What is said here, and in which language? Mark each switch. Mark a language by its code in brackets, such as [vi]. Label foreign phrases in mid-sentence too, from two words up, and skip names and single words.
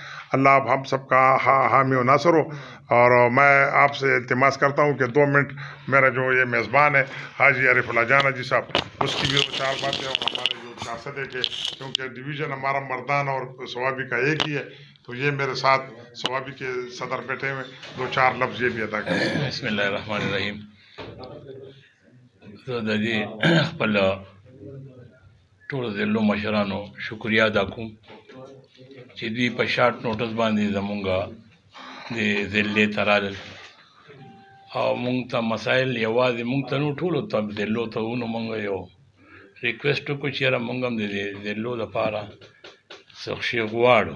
[ur] اللہ آپ ہم سب کا حامی و ناصر ہو. اور میں آپ سے التماس کرتا ہوں کہ 2 منٹ میرا جو یہ میزبان ہے حاجی عارف اللہ جان حاجی صاحب، اس کی بھی 4 باتیں، اور ہمارے جو 4 صدے کے، کیونکہ ڈویژن ہمارا مردان اور ثوابی کا ایک ہی ہے، تو یہ میرے ساتھ ثوابی کے صدر بیٹھے ہوئے 2-4 لفظ یہ بھی ادا کریں. [ar] بسم اللہ الرحمن الرحیم. [ps] زه د دې خپل ټولو ضلعو مشرانو شکریه ادا کوم چې دوی په [en] short notice [ps] باندې زمونږ د ضلعې ته رالل او مونږ ته مسایل یوازې مونږ ته نو ټولو ته ضلعو ته ونو مونږ یو ریکویسټ وکړو چې یاره مونږ هم د دې ضلعو دپاره څه شی غواړو.